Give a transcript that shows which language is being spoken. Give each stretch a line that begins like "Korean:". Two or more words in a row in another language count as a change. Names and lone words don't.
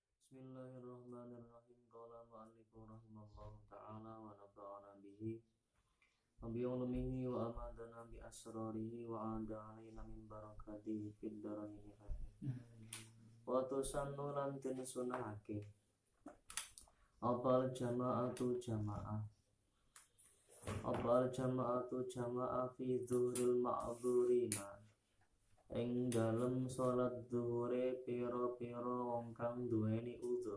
Arabic: بسم الله الرحمن الرحيم. قال المؤلف رحمه الله تعالى ونفعنا به وبعلومه وأمدنا بأسراره وأعاد علينا من بركاته في الدارين آمين. وتسن
Javanese: lan den sunahake
Arabic: الجماعة جماعة في ظهر المعذورين
Javanese: ing dalem salat zuhure pira-pira wong kang duweni uzur.